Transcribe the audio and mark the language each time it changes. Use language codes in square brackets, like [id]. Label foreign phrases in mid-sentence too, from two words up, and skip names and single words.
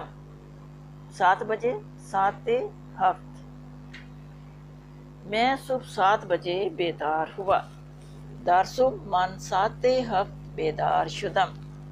[fa] 7 بجے، ساعت ہفت۔ [ur] میں صبح 7 بجے بیدار ہوا۔ [fa] در صبح من ساعت ہفت بیدار شدم۔